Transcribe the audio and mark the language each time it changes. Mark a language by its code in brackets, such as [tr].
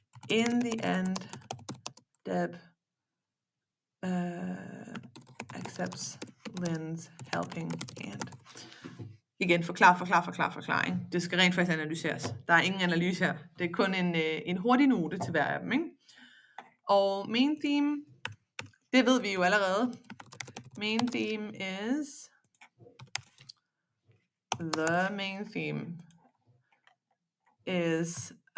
[en] In the end, Deb accepts Lynn's helping hand. [da] Igen, forklaring. Det skal rent faktisk analyseres. Der er ingen analyse her. Det er kun en hurtig note til hver af dem. Ikke? Og main theme, det ved vi jo allerede. [en] Main theme is the main theme is